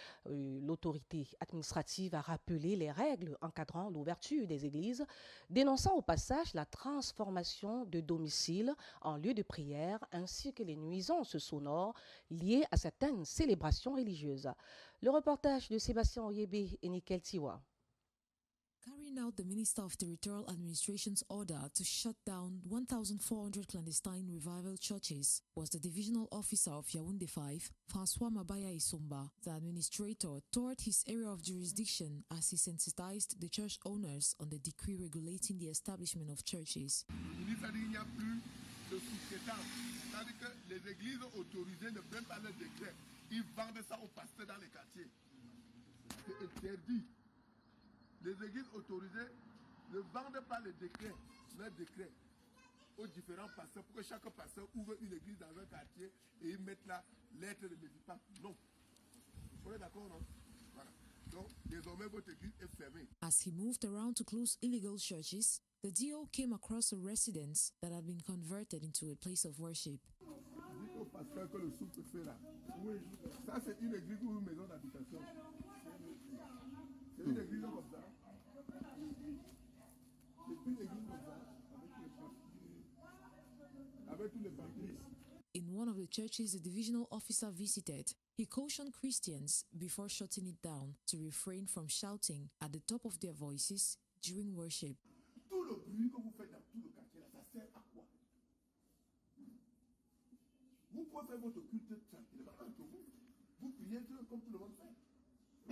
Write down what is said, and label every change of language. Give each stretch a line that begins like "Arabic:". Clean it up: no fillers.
French: L'autorité administrative a rappelé les règles encadrant l'ouverture des églises, dénonçant au passage la transformation de domiciles en lieux de prière ainsi que les nuisances sonores liées à certaines célébrations religieuses. Le reportage de Sébastien Oyebe et Nickel Tiwa.
English: Carrying out the Minister of Territorial Administration's order to shut down 1,400 clandestine revival churches was the divisional officer of Yaoundé 5, François Mabaya Isomba. The administrator toured his area of jurisdiction as he sensitized the church owners on the decree regulating the establishment of churches.
French: Il n'y a plus de sous-traitance. C'est-à-dire que les églises autorisées ne prennent pas le décret. Ils vendent ça aux pasteurs dans les quartiers. C'est interdit. Les églises autorisées ne vendent pas le décret, aux différents pasteurs pour que chaque pasteur ouvre une église dans un quartier et ils mettent la lettre de médicament. Non. On est d'accord, non? Voilà. Donc, désormais, votre église est fermée.
English: As he moved around to close illegal churches, the DO came across a residence that had been converted into a place of worship.
French: Dites au pasteur que le sous-préfet là, oui, ça c'est une église ou une maison d'habitation. C'est une église comme ça. C'est une église comme ça, avec tous les papiers.
English: In one of the churches the divisional officer visited, he cautioned Christians before shutting it down to refrain from shouting at the top of their voices during worship.
French: Tout le bruit que vous faites dans tout le quartier là, ça sert à quoi? Vous pouvez faire votre culte tranquillement entre vous. Vous priez Dieu comme tout le monde fait.